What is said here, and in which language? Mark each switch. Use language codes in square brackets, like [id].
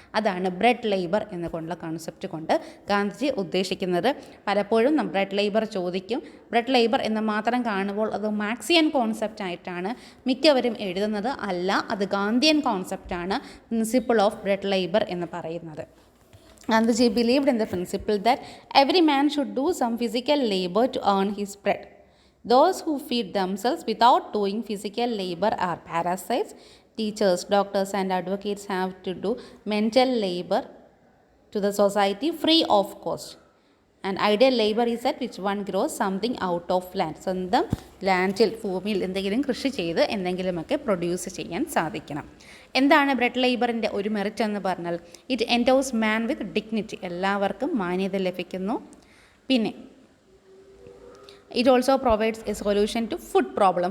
[ml] അതാണ് bread labour എന്നുകൊണ്ടുള്ള concept കൊണ്ട് ഗാന്ധിജി ഉദ്ദേശിക്കുന്നത്. പലപ്പോഴും ബ്രെഡ് ലേബർ ചോദിക്കും. ബ്രെഡ് ലേബർ എന്ന് മാത്രം കാണുമ്പോൾ അത് മാർക്സിയൻ കോൺസെപ്റ്റ് ആയിട്ടാണ് മിക്കവരും എഴുതുന്നത്. അല്ല, അത് Gandhian കോൺസെപ്റ്റാണ് principle of bread labour എന്ന് പറയുന്നത്. [en] Gandhiji believed in the principle that every man should do some physical labor to earn his bread. Those who feed themselves without doing physical labor are parasites. Teachers, doctors and advocates have to do mental labor to the society free of cost. And ideal labor is that which one grows something out of land. [ml] സ്വന്തം ലാൻഡിൽ, ഭൂമിയിൽ എന്തെങ്കിലും കൃഷി ചെയ്ത് എന്തെങ്കിലുമൊക്കെ produce ചെയ്യാൻ സാധിക്കണം. എന്താണ് bread ലേബറിൻ്റെ ഒരു മെറിറ്റ് എന്ന് പറഞ്ഞാൽ? [en] It endows man with dignity. [ml] എല്ലാവർക്കും മാന്യത ലഭിക്കുന്നു. പിന്നെ [en] It also provides a solution to food problem.